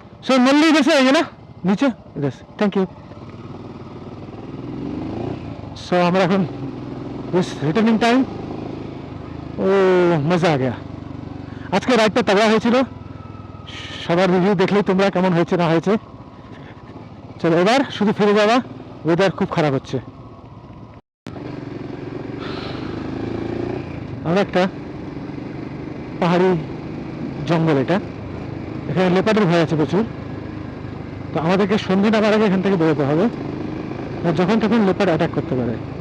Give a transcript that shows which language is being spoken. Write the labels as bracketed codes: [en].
[hi] Sir मल्ली इधर से आइए ना, नीचे इधर से, [en] Thank you. [hi] सो हमारा [bn] এখন [en] this returning time, [bn] ও মজা [hi] आ गया। [bn] আজকে রাইডটা তাগড়া হয়েছিল, সবার রিভিউ দেখলেই তোমরা কেমন হয়েছে না হয়েছে। চলো এবার শুধু ফিরে যাওয়া, ওয়েদার খুব খারাপ হচ্ছে। আমরা একটা পাহাড়ি জঙ্গল, এটা এখানে লেপার্ডের ভয় আছে প্রচুর, তো আমাদেরকে সন্ধ্যে নামার আগে এখান থেকে বেরোতে হবে, যখন তখন লেপার্ড অ্যাটাক করতে পারে।